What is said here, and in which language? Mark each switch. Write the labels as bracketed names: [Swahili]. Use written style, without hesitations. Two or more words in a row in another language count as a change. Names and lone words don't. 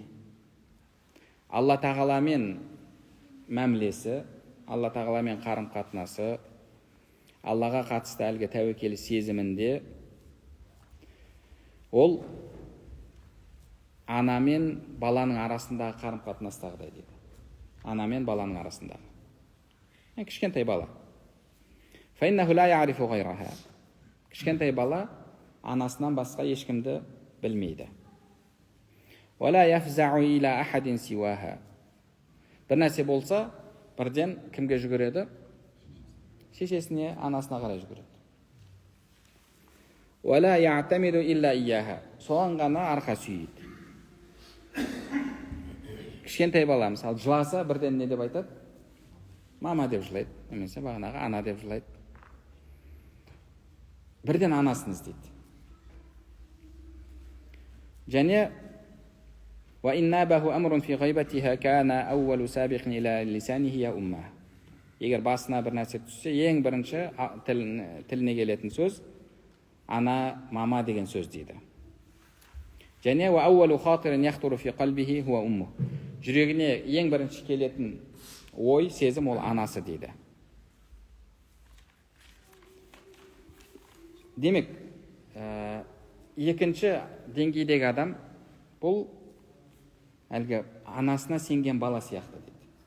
[Kazakh] Алла тағаламен мәмілесі, Алла тағаламен қарым-қатынасы, Аллаға қатысты әлгі тәуекел сезімінде ол ана мен баланың арасындағы қарым-қатынастағыдай дейді. Ана мен баланың арасындағы. Кішкентай бала. [Arabic] فإنه لا يعرف غيرها. [Kazakh] Кішкентай бала анасынан басқа ешкімді білмейді. [Arabic] ولا يفزع إلى أحد سواها. [Kazakh] Бір нәрсе болса, бірден кімге жүгіреді? Шешесіне, анасына қарай жүгіреді. [Arabic] ولا يعتمد إلا إياها. [Kazakh] Соған ғана арқа сүйейді. Кішкентай бала, мысалы, жыласа, бірден не деп айтады? Мама деп жылайды, немесе бағанағы ана деп жылайды. Бірден анасын іздейді. [Arabic] Және وإن نابه أمر في غيبتها كان أول سابق إلى لسانه يا أمه. [Kazakh] Егер басына бір нәрсе түссе, ең бірінші тіліне келетін сөз ана, мама деген сөз дейді. [Arabic] Және وأول خاطر يخطر في قلبه هو أمه. [Kazakh] Жүрегіне ең бірінші келетін ой, сезім ол анасы дейді. Демек, екінші деңгейдегі адам бұл әлгі анасына сенген бала сияқты дейді.